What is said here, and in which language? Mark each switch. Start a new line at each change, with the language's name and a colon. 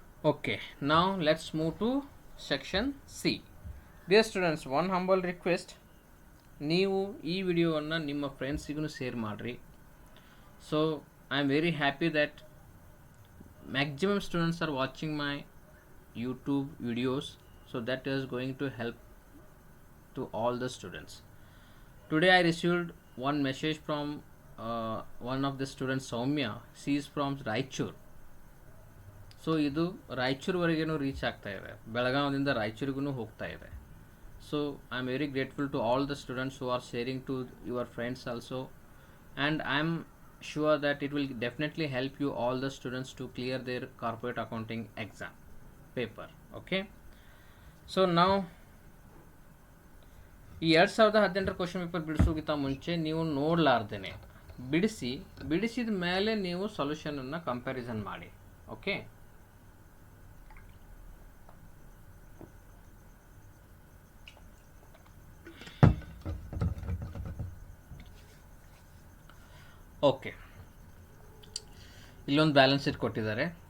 English: Okay, now let's move to section C. Dear students, one humble request.
Kannada: ನೀವು ಈ ವಿಡಿಯೋವನ್ನು ನಿಮ್ಮ ಫ್ರೆಂಡ್ಸಿಗೂ ಶೇರ್ ಮಾಡಿರಿ.
English: So I am very happy that maximum students are watching my YouTube videos, so that is going to help to all the students. Today I received one message from one of the students, Soumya. She is from Raichur.
Kannada: So idu Raichur ವರೆಗೇನೂ reach ಆಗ್ತಾ ಇದೆ, ಬೆಳಗಾವಿಯಿಂದ ರಾಯಚೂರಿಗೂ ಹೋಗ್ತಾ ಇದೆ.
English: So I am very grateful to all the students who are sharing to your friends also, and I am sure that it will definitely help you all the students to clear their corporate accounting exam paper.
Kannada: Okay, so now ಈ 2018 question paper ಬಿಡಿಸೋಕ್ಕಿಂತ ಮುಂಚೆ ನೀವು ನೋಡಲಾರ್ದೇನೆ ಬಿಡಿಸಿದ ಮೇಲೆ ನೀವು ಸೊಲ್ಯೂಷನನ್ನು comparison ಮಾಡಿ. Okay, okay, ಇಲ್ಲೊಂದು balance sheet ಕೊಟ್ಟಿದ್ದಾರೆ.